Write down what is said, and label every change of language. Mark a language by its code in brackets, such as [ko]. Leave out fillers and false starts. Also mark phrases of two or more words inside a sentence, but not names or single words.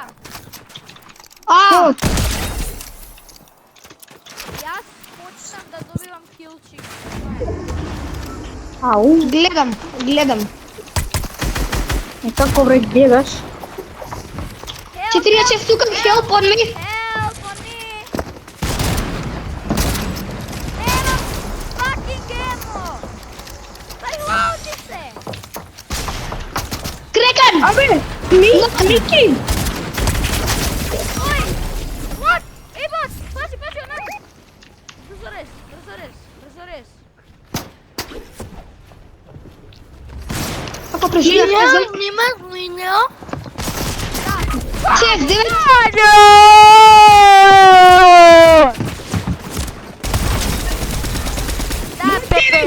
[mk] А, Јас почнам да добивам килчик. Ау, гледам. како бре гледаш? 40 тука [en] help on me. Help on me! Немам fucking ammo! [mk] Reloadi се! Крекан! Абе, Мики! Ой! What? Ей, бос! Пази, онака! Брзо рез! Како преживев, не знам. Снимаш видео? Чек, 9. Да, Пепе,